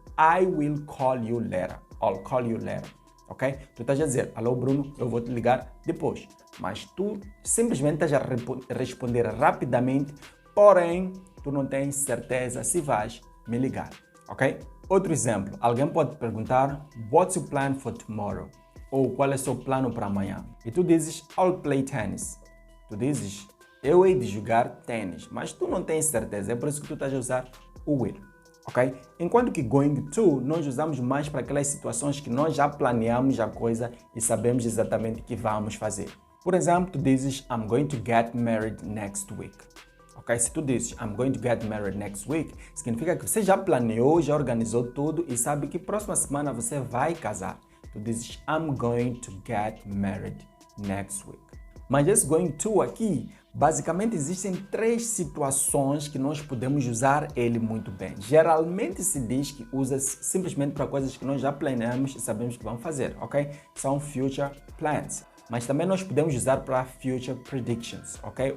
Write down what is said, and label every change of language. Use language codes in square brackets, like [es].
[en] I will call you later, I'll call you later, ok? [pt] Tu estás a dizer, alô Bruno, eu vou te ligar depois. Mas tu simplesmente estás a responder rapidamente, porém, tu não tens certeza se vais me ligar, ok? Outro exemplo, alguém pode te perguntar, [en] what's your plan for tomorrow? [pt] Ou qual é o seu plano para amanhã? E tu dizes, [en] I'll play tennis. [pt] Tu dizes, eu hei de jogar tênis, mas tu não tens certeza, é por isso que tu estás a usar o will, ok? Enquanto que going to, nós usamos mais para aquelas situações que nós já planeamos a coisa e sabemos exatamente o que vamos fazer. Por exemplo, tu dizes, [en] I'm going to get married next week. Ok? [pt] Se tu dizes, [en] I'm going to get married next week, [pt] significa que você já planeou, já organizou tudo e sabe que próxima semana você vai casar. Tu dizes, [en] I'm going to get married next week. [pt] Mas esse going to aqui, basicamente existem três situações que nós podemos usar ele muito bem. Geralmente se diz que usa simplesmente para coisas que nós já planeamos e sabemos que vamos fazer, ok? São future plans. Mas também nós podemos usar para future predictions, ok?